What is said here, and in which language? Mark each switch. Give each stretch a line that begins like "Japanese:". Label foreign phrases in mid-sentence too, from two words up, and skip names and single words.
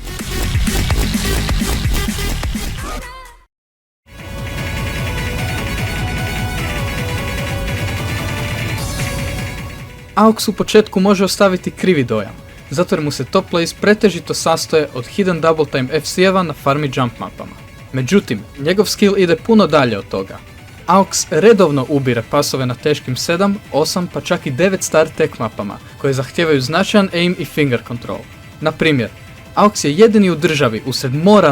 Croatian: AUX u početku može ostaviti krivi dojam, zato jer mu se
English: top plays
Croatian: pretežito sastoje od
English: hidden double time
Croatian: FC-eva na farmi jump mapama. Međutim, njegov skill ide puno dalje od toga. AUX redovno ubire pasove na teškim 7, 8 pa čak i 9
English: star tech
Croatian: mapama koje zahtijevaju značajan aim i
English: finger control.
Croatian: Na primjer, AUX je jedini u državi usred mora